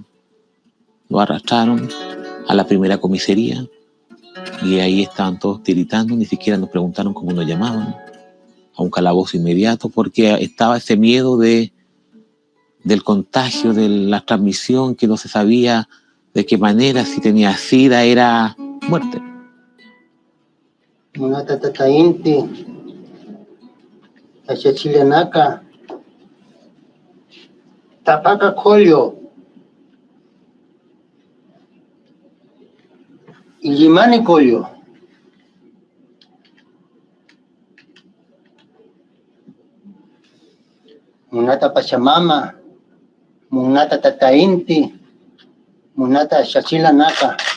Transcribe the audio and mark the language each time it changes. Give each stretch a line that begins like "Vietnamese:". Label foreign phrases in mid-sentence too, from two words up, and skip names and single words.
Spanish: Nos arrastraron a la primera comisaría y ahí estaban todos tiritando, ni siquiera nos preguntaron cómo nos llamaban, a un calabozo inmediato, porque estaba ese miedo del contagio, de la transmisión, que no se sabía de qué manera, si tenía SIDA era muerte.
Aymara: Munata tatainti, achachilanaka, tapaca colio, illimani colio. Munata pachamama, munata tatainti, munata achachilanaka.